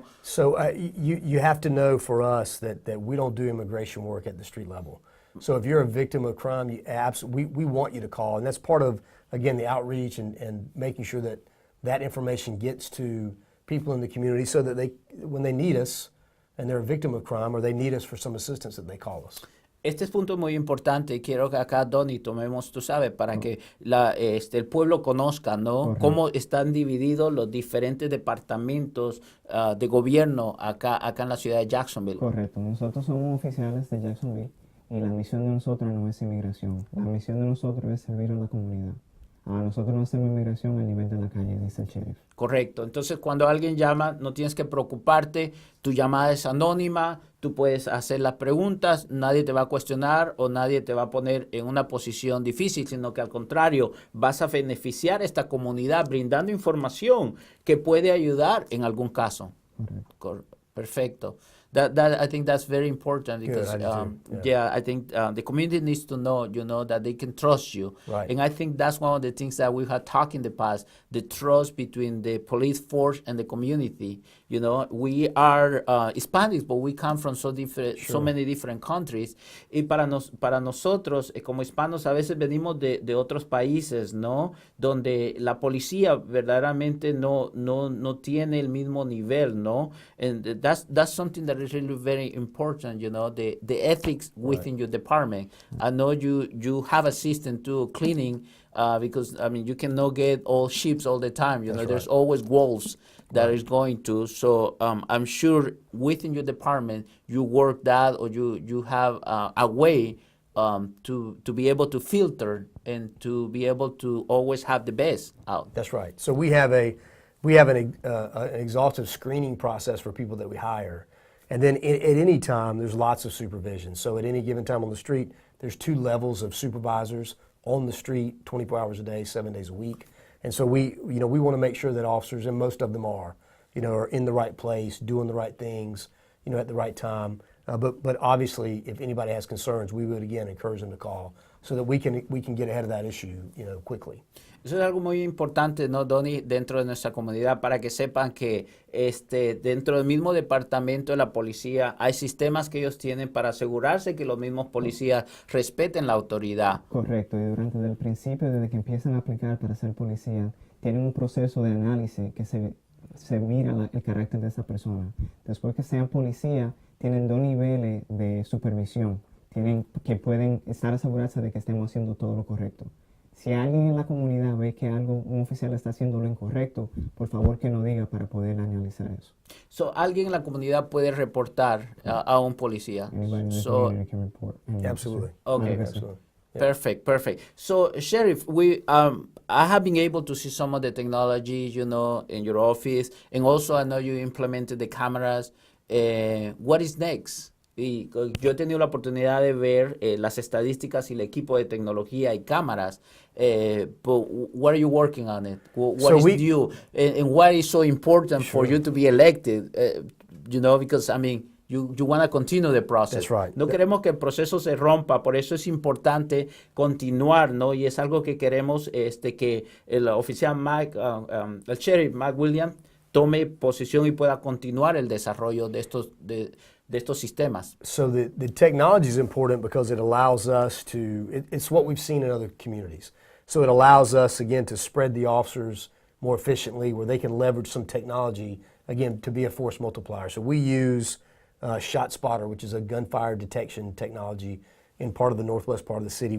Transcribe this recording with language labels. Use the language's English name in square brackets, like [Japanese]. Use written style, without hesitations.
[English] So you have to know for us that we don't do immigration work at the street level. So if you're a victim of crime, we want you to call. And that's part of, again, the outreach and making sure that information gets to people in the community so that when they need us, and they're a victim of crime, or they need us for some assistance, that they call us. [Spanish] Este es punto muy importante y quiero que acá, Donny, tomemos, tú sabes, para que el pueblo conozca, ¿no? Correcto. Cómo están divididos los diferentes departamentos de gobierno acá en la ciudad de Jacksonville. Correcto. Nosotros somos oficiales de Jacksonville y la misión de nosotros no es inmigración. La misión de nosotros es servir a la comunidad. Nosotros no hacemos inmigración a nivel de la calle, dice el sheriff. Correcto. Entonces, cuando alguien llama, no tienes que preocuparte. Tu llamada es anónima. Tú puedes hacer las preguntas. Nadie te va a cuestionar o nadie te va a poner en una posición difícil, sino que al contrario, vas a beneficiar a esta comunidad brindando información que puede ayudar en algún caso. Correcto. Perfecto. [English] That I think that's very important because I think the community needs to know, that they can trust you. Right. And I think that's one of the things that we had talked in the past, the trust between the police force and the community. We are Hispanics, but we come from so many different countries. [Spanish] Y para nosotros, como hispanos, a veces venimos de otros países, ¿no? Donde la policía verdaderamente no tiene el mismo nivel, ¿no? [English] And that's something that is really very important, the ethics within your department. I know you have a system to cleaning because, you cannot get all ships all the time. There's always wolves that is going to. So I'm sure within your department you work that or you have a way to be able to filter and to be able to always have the best out. That's right. So we have an exhaustive screening process for people that we hire. And then at any time, there's lots of supervision. So at any given time on the street, there's 2 levels of supervisors on the street, 24 hours a day, 7 days a week. And so we want to make sure that officers, and most of them are in the right place, doing the right things, at the right time. But obviously, if anybody has concerns, we would again encourage them to call so that we can get ahead of that issue, quickly. [Spanish] Eso es algo muy importante, ¿no, Donny? Dentro de nuestra comunidad, para que sepan que dentro del mismo departamento de la policía hay sistemas que ellos tienen para asegurarse que los mismos policías respeten la autoridad. Correcto, y durante el principio, desde que empiezan a aplicar para ser policía, tienen un proceso de análisis que se mira el carácter de esa persona. Después que sean policía, tienen 2 niveles de supervisión, que pueden estar asegurarse de que estemos haciendo todo lo correcto. Si alguien en la comunidad ve que un oficial está haciendo lo incorrecto, por favor que nos diga para poder analizar eso. So, alguien en la comunidad puede reportar a un policía. [English] Anybody in the community can report. Absolutely. Okay. Absolutely. Yeah. Perfect. So, Sheriff, I have been able to see some of the technology, in your office, and also I know you implemented the cameras. What is next? [Spanish] Y yo he tenido la oportunidad de ver las estadísticas y el equipo de tecnología y cámaras. [English] But what are you working on it? What is new? And what is so important for you to be elected? Because, You want to continue the process. That's right. [Spanish] No queremos que el proceso se rompa, por eso es importante continuar, ¿no? Y es algo que queremos que el oficial el sheriff Mike Williams tome posición y pueda continuar el desarrollo de estos sistemas. [English] So the technology is important because it allows us to, it's what we've seen in other communities. So it allows us, again, to spread the officers more efficiently where they can leverage some technology, again, to be a force multiplier. So we use ShotSpotter, which is a gunfire detection technology in part of the northwest part of the city.